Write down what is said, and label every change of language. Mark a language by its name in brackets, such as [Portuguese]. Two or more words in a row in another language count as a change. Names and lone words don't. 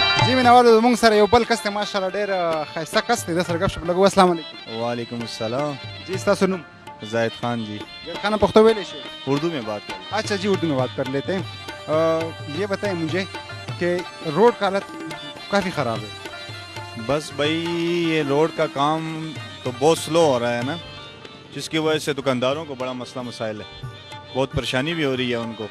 [Pashto] جی من اول موږ سره یو بل کس ته ماشاءالله ډېر ښایسته کس دی د سره ګپ شپ لګو. [Arabic] السلام علیکم. وعلیکم السلام. [Pashto] جی ستاسو نوم؟ زاہد خان جی. زاہد خان پختو ویلے شي؟ [Urdu] اردو میں بات کریں. اچھا جی اردو میں بات کر لیتے ہیں. یہ بتائیں مجھے کہ روڈ کا حالت کافی خراب ہے. بس بھائی یہ روڈ کا کام تو بہت سلو ہو رہا ہے نا, جس کی وجہ سے دکانداروں کو بڑا مسئلہ مسائل ہے, بہت پریشانی بھی ہو رہی ہے ان کو.